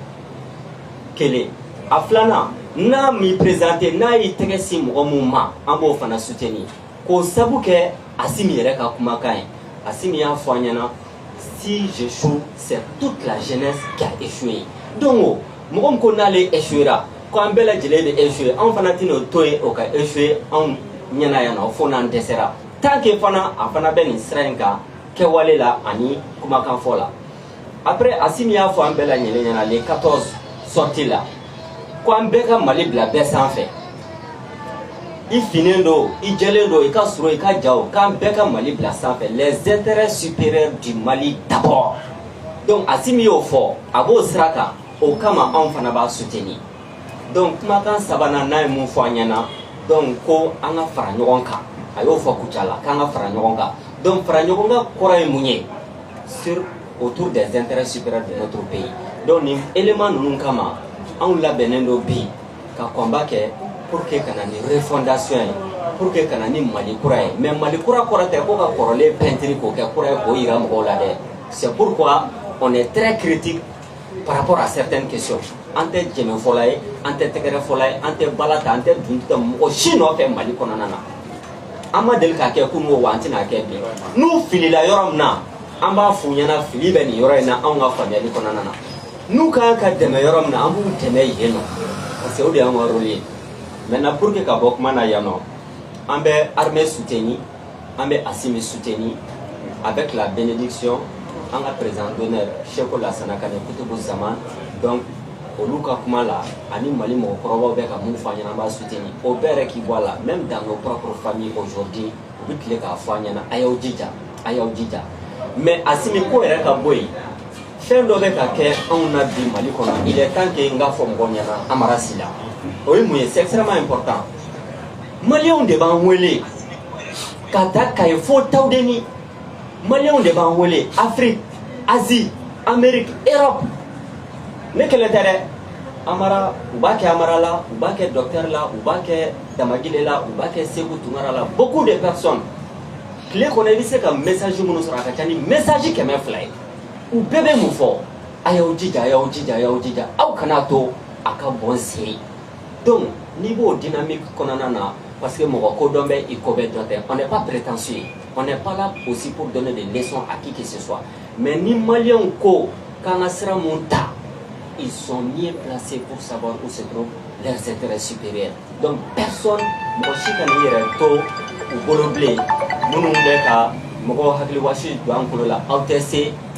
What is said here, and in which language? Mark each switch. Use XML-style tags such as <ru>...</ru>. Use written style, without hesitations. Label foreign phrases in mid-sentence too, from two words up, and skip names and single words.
<bm>kelen a filanan n'a m'i présenté n'a y'i tɛgɛ si mɔgɔ mun ma an b'o fana soutenir k'o sabu kɛ Asimi yɛrɛ ka kumakan ye Asimi y'a fɔ an ɲɛna</bm> <fr>si j'échoue c'est toute la jeunesse qui a échoué</fr> <bm>donc mɔgɔ min ko n'ale échouera ko an bɛɛ lajɛlen de échoué an fana tɛn'o to yen o ka échoué anw ɲɛna yan nɔ fo n'an dɛsɛra</bm> <fr>tant que</fr> <bm>fana a fana bɛ nin sira in kan kɛwale la ani kumakan fɔ la après Asimi y'a fɔ an bɛɛ lajɛlen ɲɛna</bm> <fr>les 14 sorties</fr> <bm>la ko an bɛɛ ka Mali bila bɛɛ sanfɛ i finen do i jɛlen do i ka surun i ka jaw k'an bɛɛ ka Mali bila sanfɛ</bm> <fr>les intérêts supérieurs du Mali d'abord</fr> <bm>donc Asimi y'o fɔ a b'o sira kan o kama anw fana b'a soutenir donc kumakan sabanan n'a ye mun fɔ an ɲɛna donc ko an ka fara ɲɔgɔn kan a y'o fɔ Kucala k'an ka fara ɲɔgɔn kan donc fara ɲɔgɔn kan kɔrɔ ye mun ye</bm> <fr>sur autour des intérêts supérieurs de notre pays</fr> <bm>donc nin élément ninnu kama anw labɛnnen do bi ka combat kɛ</bm> <fr>pour que</fr> <bm>kana ni refondation ye</bm> <fr>pour que</fr> <bm>kana ni Mali kura ye mais Mali kura kɔrɔ tɛ ko ka kɔrɔlen peinture k'o kɛ kura ye k'o yira mɔgɔw la dɛ</bm> <fr>c'est pourquoi on est très critique par rapport à certaines questions</fr> <bm>an tɛ jɛmɛfɔla ye an tɛ tɛgɛrɛfɔla ye an tɛ bala ta an tɛ dun ta mɔgɔ si nɔfɛ Mali kɔnɔna na an ma deli k'a kɛ kunun wa an tɛna kɛ bi n'u filila yɔrɔ min na an b'a f'u ɲɛna fili bɛ nin yɔrɔ in na anw ka faamuyali kɔnɔna na n'u kan ka dɛmɛ yɔrɔ min na an b'u dɛmɛ yen nɔ</bm> <fr>parce que</fr> <bm>o de y'an ka rôle ye</bm> <fr>maintenant pour que</fr> <bm>ka bɔ kuma na yan nɔ an bɛ armée soutenir an bɛ Asimi soutenir</bm> <fr>avec la bénédiction</fr> <bm>an ka</bm> <fr>président d'honneur</fr> <bm>Cheikhou Lassana Kane Kutubu Zaman donc olu ka kuma la ani Mali mɔgɔkɔrɔbaw bɛ ka mun fɔ an ɲɛna an b'a soutenir o bɛɛ yɛrɛ k'i bɔ a la</bm> <fr>même dans nos propres familles aujourd'hui</fr> <bm>u bɛ tile k'a fɔ an ɲɛna a y'aw jija a y'aw jija mais Asimi ko yɛrɛ ka bɔ yen fɛn dɔ bɛ ka kɛ anw na bi Mali kɔnɔ</bm> <fr>il est temps que</fr> <bm>n k'a fɔ mɔgɔw ɲɛna Amara Sila o ye mun ye</bm> <fr>c'est extrêmement important</fr> <bm>Maliens de b'an wele ka taa Kayi fo Tawudeni Maliens de b'an wele Afrique Asie Amérique Europe ne kɛlɛ tɛ dɛ Amara u b'a kɛ Amara la u b'a kɛ docteur la u b'a kɛ Damagile la u b'a kɛ Segu Tunkara la</bm> <fr>beaucoup de personnes</fr> <bm>tile kɔnɔ i bɛ se ka message minnu sɔrɔ a ka ca ni message 200 ye u bɛɛ bɛ mun fɔ a y'aw jija a y'aw jija a y'aw jija aw kana to a ka bɔn seri donc n'i b'o dynamique kɔnɔna na</bm> <fr>parce que</fr> <bm>mɔgɔ kodɔn bɛ i ko bɛ dɔn tɛ</bm> <fr>on n'est pas prétentieux on n'est pas là aussi pour donner des leçons à qui que ce soit</fr> <bm>mais ni Maliens ko k'an ka sira mun ta</bm> <fr>ils sont mieux placés pour savoir où se trouvent leurs intérêts supérieurs donc personne</fr> <bm>mɔgɔ si kana i yɛrɛ to u bolo bilen minnu bɛ ka mɔgɔw hakiliwasi don an kulo la aw tɛ se</bm>